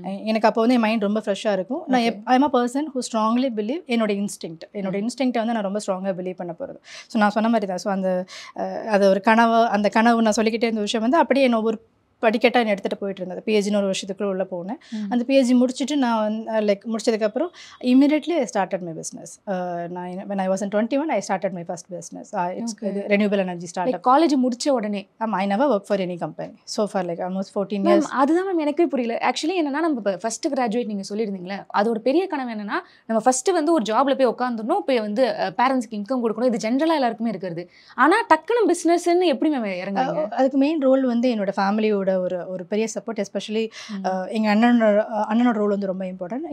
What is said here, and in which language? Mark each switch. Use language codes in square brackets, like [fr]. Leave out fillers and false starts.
[ta] எனக்கு அப்போ வந்து என் மைண்ட் ரொம்ப ஃப்ரெஷ்ஷாக இருக்கும். நான் [en] I am a person who strongly believe [ta] என்னோட இன்ஸ்டிங்க்ட்டை வந்து நான் ரொம்ப ஸ்ட்ராங்காக பிலீவ் பண்ண போகிறது. ஸோ நான் சொன்ன மாதிரி தான். ஸோ அது ஒரு அந்த கனவு நான் சொல்லிக்கிட்டே இருந்த விஷயம் வந்து அப்படியே என்ன ஒரு படிக்கட்டாக நான் எடுத்துகிட்டு போயிட்டு இருந்தது. பிஹெச்டின்னு ஒரு வருஷத்துக்குள்ளே உள்ளே போனேன். அந்த பிஹெச்டி முடிச்சுட்டு நான் வந்து லைக் முடிச்சதுக்கப்புறம் [en] Immediately I started my business. [ta] நான் [en] when I was in 21 I started my first business. It's renewable energy startup. [ta] College முடிச்ச உடனே [en] I never worked for any company so far, like almost 14 years. [ta] அதுதான் ma'am எனக்கே புரியல. Actually என்னன்னா நம்ம இப்போ first graduate நீங்கள் சொல்லியிருந்தீங்களே, அதோட பெரிய கனவு என்னன்னா நம்ம ஃபர்ஸ்ட் வந்து ஒரு ஜாப்ல போய் உட்காந்துடணும், போய் வந்து பேரண்ட்ஸ்க்கு இன்கம் கொடுக்கணும், இது ஜென்ரலாக எல்லாருக்குமே இருக்கிறது. ஆனால் டக்குனு பிஸ்னஸ்ன்னு எப்படி மேம் இறங்குறாங்க? அதுக்கு மெயின் ரோல் வந்து என்னோட ஃபேமிலியோட ஒரு பெரிய சப்போர்ட். எஸ்பெஷலி எங்கள் அண்ணனோட ரோல் வந்து ரொம்ப இம்பார்ட்டன்ட்.